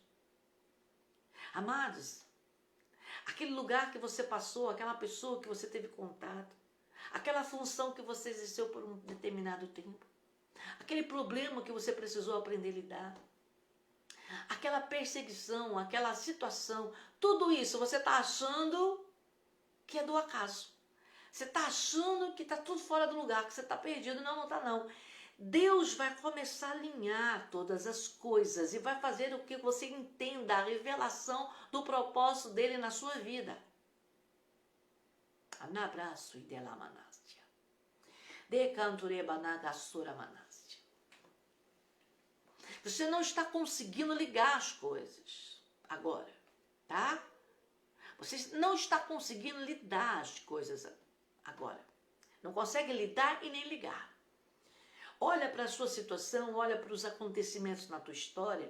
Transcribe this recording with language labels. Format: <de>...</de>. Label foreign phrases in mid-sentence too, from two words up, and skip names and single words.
<pt>Amados, aquele lugar que você passou, aquela pessoa que você teve contato, aquela função que você exerceu por um determinado tempo, aquele problema que você precisou aprender a lidar, aquela perseguição, aquela situação, tudo isso você está achando que é do acaso. Você está achando que está tudo fora do lugar, que você está perdido. Não, não está não. Deus vai começar a alinhar todas as coisas e vai fazer o que você entenda, a revelação do propósito dele na sua vida. Anabraço e delamanástia. Decanturebanagasura manástia. Você não está conseguindo ligar as coisas agora, tá? Você não está conseguindo lidar as coisas agora. Não consegue lidar e nem ligar. Olha para a sua situação, olha para os acontecimentos na tua história.</pt>